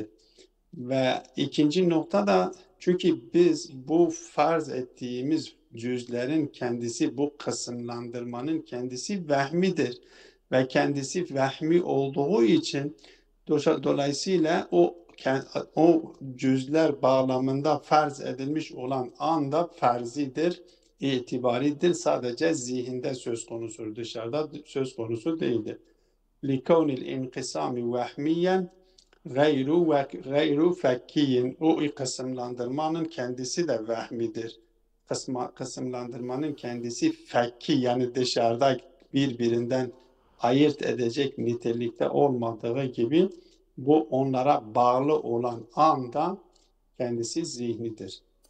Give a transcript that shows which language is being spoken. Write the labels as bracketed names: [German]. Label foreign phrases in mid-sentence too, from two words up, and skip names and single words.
[Turkish] Ve ikinci nokta da çünkü biz bu farz ettiğimiz cüzlerin kendisi, bu kısımlandırmanın kendisi vehmidir ve kendisi vehmi olduğu için dolayısıyla o cüzler bağlamında farz edilmiş olan anda farzidir, itibaridir. Sadece zihinde söz konusudur, dışarıda söz konusu değildir. [Arabic] لِكَوْنِ الْاِنْقِسَامِ وَهْمِيًّا غير فكي. [Turkish] O kısımlandırmanın kendisi de vehmidir. Kısımlandırmanın kendisi fekki, yani dışarıda birbirinden ayırt edecek nitelikte olmadığı gibi bu onlara bağlı olan anda kendisi zihnidir.